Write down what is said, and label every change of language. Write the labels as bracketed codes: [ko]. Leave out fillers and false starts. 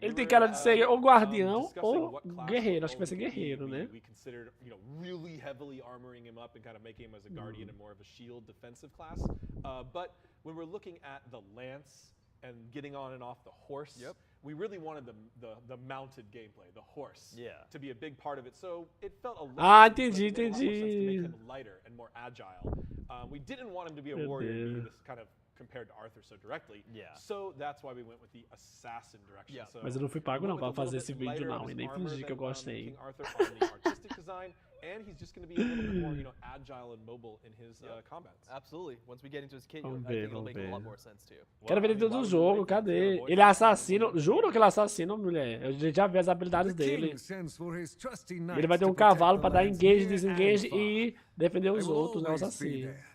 [pt] Ele tem cara de ser ou guardião ou guerreiro. Acho que vai ser guerreiro, né? [en] We considered, you know, really heavily armoring him up and kind of making him as a guardian and more of a shield defensive class. But when we're looking at the lance and getting on and off the horse, we really wanted the mounted gameplay, the horse, to be a big part of it. So it felt a little [pt] entendi. [en] to make him lighter and more agile. We didn't want him to be a warrior and be this kind of compared to Arthur so directly. So that's why we went with the assassin direction. So [pt] mas eu não fui pago não para fazer esse vídeo não, e nem fingi que eu gostei. [en] King Arthur on the artistic design, and he's just going to be a little bit more, agile and mobile in his combats. Absolutely. Once we get into his kit, I think it'll make a lot more sense too. [pt] Quero ver dentro do jogo, cadê? Ele é assassino, juro que ele é assassino, mulher. Eu já vi as habilidades dele. Ele vai ter um cavalo para dar engage, desengage e defender os outros, né, os assassinos.